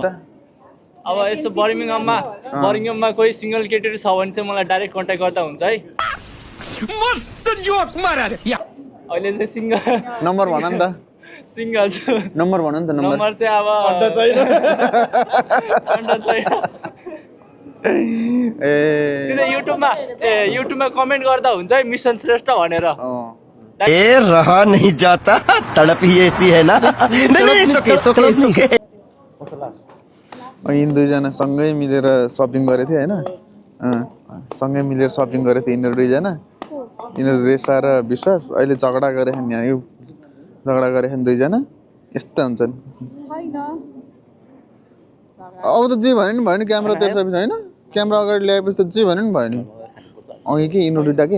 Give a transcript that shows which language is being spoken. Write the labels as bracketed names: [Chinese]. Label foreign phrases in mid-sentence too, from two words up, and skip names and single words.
[Nepali] अब यसो बर्मिङममा कोही सिंगल केटीहरू छ भने चाहिँ मलाई [English] direct contact [Nepali] गर्दा हुन्छ है मस्त जोक मार अहिले चाहिँ सिंगल नम्बर भन नि त सिंगल नम्बर भन नि त नम्बर चाहिँ अब सिधै युट्युबमा कमेन्ट गर्दा हुन्छ है मिसन श्रेष्ठ भनेर [Hindi] ए रहा नहीं जाता तड़प ही ऐसी है ना नहीं सुके सुके सुके [Nepali] यिनी दुईजना सँगै मिलेर सपिङ गरेको थियो होइन सँगै मिलेर सपिङ गरेको थियो यिनीहरू दुईजना यिनीहरू रेसा र विश्वास अहिले झगडा गरेछन् यहाँ यो झगडा गरेछन् दुईजना यस्तो हुन्छन् अब त जे भन्यो नि भयो नि क्यामेरा त्यसपछि होइन क्यामेरा अगाडि ल्याएपछि त जे भन्यो नि भयो नि अघि के यिनीहरू दुइटा के